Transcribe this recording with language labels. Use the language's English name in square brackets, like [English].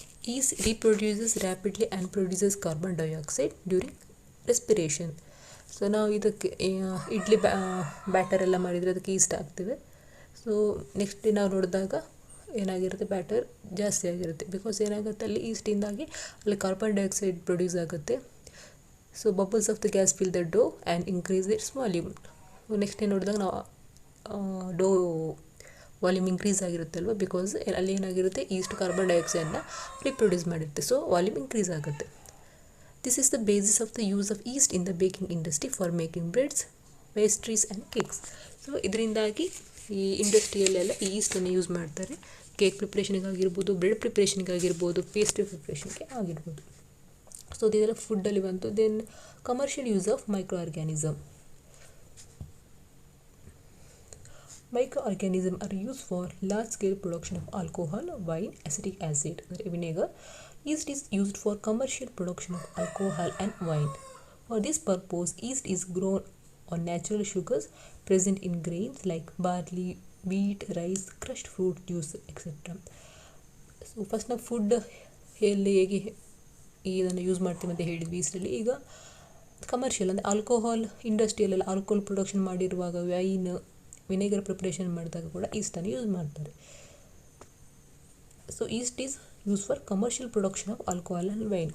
[English] Yeast reproduces rapidly and produces carbon dioxide during respiration. [Kannada] So ನಾವು ಇದಕ್ಕೆ idli batter ಎಲ್ಲ ಮಾಡಿದರೆ ಅದಕ್ಕೆ ಈಸ್ಟ್ ಹಾಕ್ತೇವೆ. ಸೊ ನೆಕ್ಸ್ಟ್ ನಾವು ನೋಡಿದಾಗ ಏನಾಗಿರುತ್ತೆ, ಬ್ಯಾಟರ್ ಜಾಸ್ತಿ ಆಗಿರುತ್ತೆ. ಬಿಕಾಸ್ ಏನಾಗುತ್ತೆ, ಅಲ್ಲಿ ಈಸ್ಟಿಂದಾಗಿ ಅಲ್ಲಿ ಕಾರ್ಬನ್ ಡೈಆಕ್ಸೈಡ್ ಪ್ರೊಡ್ಯೂಸ್ ಆಗುತ್ತೆ. [English] So bubbles of the gas fill the dough and increase its volume. Next [Kannada] ಏನು ನೋಡಿದಾಗ ನಾವು ಡೋ ವಾಲ್ಯೂಮ್ ಇಂಕ್ರೀಸ್ ಆಗಿರುತ್ತಲ್ವ, ಬಿಕಾಸ್ ಅಲ್ಲಿ ಏನಾಗಿರುತ್ತೆ, East carbon ಡೈಆಕ್ಸೈಡ್ನ reproduce ಮಾಡಿರುತ್ತೆ. So volume increase ಆಗುತ್ತೆ. [English] This is the basis of the use of yeast in the baking industry for making breads, pastries and cakes. [Kannada] So ಇದರಿಂದಾಗಿ ಈ ಇಂಡಸ್ಟ್ರಿಯಲ್ಲೆಲ್ಲ ಈಸ್ಟನ್ನು use ಮಾಡ್ತಾರೆ. Cake ಪ್ರಿಪ್ರೇಷನ್ಗಾಗಿರ್ಬೋದು, bread ಪ್ರಿಪ್ರೇಷನ್ಗಾಗಿರ್ಬೋದು, pastry ಪ್ರಿಪ್ರೇಷನ್ಗೆ ಆಗಿರ್ಬೋದು. So ಇದೆಲ್ಲ ಫುಡ್ಡಲ್ಲಿ ಬಂತು. [English] Then commercial use of microorganism. Microorganisms are used for large-scale production of alcohol, wine, acetic acid, vinegar. Yeast is used for commercial production of alcohol and wine. For this purpose, yeast is grown on natural sugars present in grains like barley, wheat, rice, crushed fruit juice, etc. [Kannada] So first ನಾವು food ಹೇಗೆ ಇದನ್ನು use ಮಾಡ್ತೀವಿ ಅಂತ ಹೇಳಿದ್ವಿ ಈಸ್ಟಲ್ಲಿ. ಈಗ commercial ಅಂದರೆ alcohol ಇಂಡಸ್ಟ್ರಿಯಲ್ಲೆಲ್ಲ alcohol production ಮಾಡಿರುವಾಗ wine, vinegar preparation ಮಾಡಿದಾಗ ಕೂಡ ಈಸ್ಟನ್ನು ಯೂಸ್ ಮಾಡ್ತಾರೆ. [English] So yeast is use for commercial production of alcohol and wine.